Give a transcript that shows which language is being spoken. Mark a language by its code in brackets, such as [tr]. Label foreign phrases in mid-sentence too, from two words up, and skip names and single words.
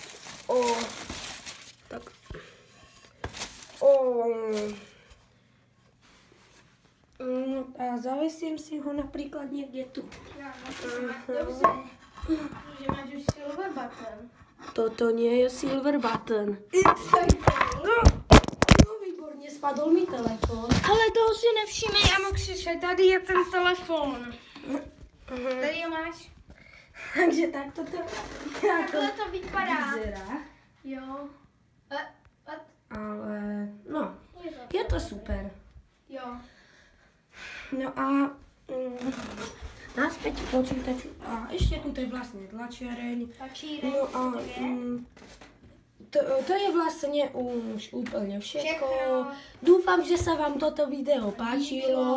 [sk] Tak. A zavesím si ho napríklad niekde tu. [cs] Dobře, že máš už [en] silver button. [sk] Toto nie je [en] silver button. [cs] No výborně, spadl mi telefon. Ale toho si nevšímej, Amoxise, tady je ten telefon. Tady ho máš. [sk] Takže takto to [cs] Takhle to vypadá. Jo. Ale, no, je to super. Jo. [sk] No a naspäť k počítaču. A ešte tu je vlastne tlačiareň. No a to je vlastne už úplne všetko. Dúfam, že sa vám toto video páčilo.